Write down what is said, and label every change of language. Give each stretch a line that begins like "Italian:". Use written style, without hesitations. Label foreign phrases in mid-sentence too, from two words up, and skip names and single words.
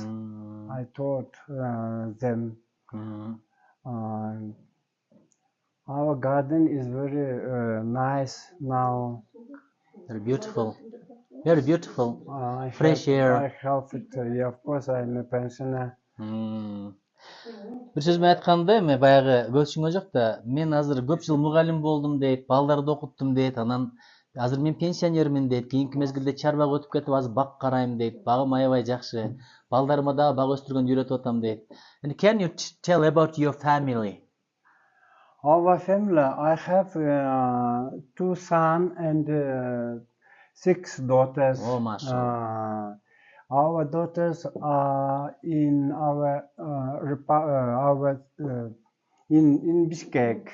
English: I taught them. Our garden is very nice now. Very beautiful. Very beautiful. Fresh I air. help it. Yeah, of course, I'm a pensioner.
Kyrgyz: Бир сөз менен айтканда, эми баягы көчүңө жок да, мен азыр көп жыл мугалим болдум дейт, балдарды окуттум дейт, анан азыр мен пенсионермин дейт, кийинки мезгилде чарбага өтүп кетип азыр бак карайм дейт, багым аябай жакшы, балдарыма дагы бак өстүргөндү үйрөтүп атам дейт.
English: And can you tell about your family? Our family, I have 2 sons and 6 daughters. Oh, mashallah. Our daughters are in in Bishkek.